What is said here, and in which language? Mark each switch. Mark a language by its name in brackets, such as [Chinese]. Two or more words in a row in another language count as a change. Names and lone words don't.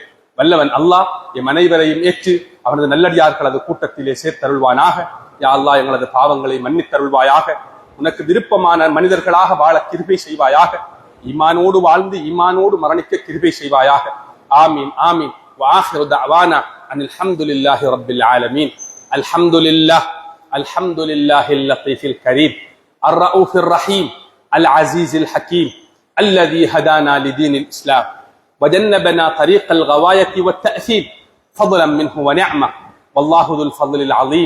[Tamil] வல்லவன் அல்லாஹ் எம் அனைவரையும் ஏற்று அவனது நல்லடியார்களது கூட்டத்திலே சேர்த்தருள்வானாக. [Arabic] يا الله [Tamil] எங்களது பாவங்களை மன்னித்தருள்வாயாக. உனக்கு விருப்பமான மனிதர்களாக வாழ கிருபை செய்வாயாக. ஈமானோடு வாழ்ந்து ஈமானோடு மரணிக்க கிருபை செய்வாயாக. [Arabic] آمين آمين. وآخر دعوانا أن الحمد لله رب العالمين. الحمد لله اللطيف الكريم الرؤوف الرحيم العزيز الحكيم الذي هدانا لدين الإسلام وجنبنا طريق الغواية والتأثيم فضلا منه ونعمة، والله ذو الفضل العظيم.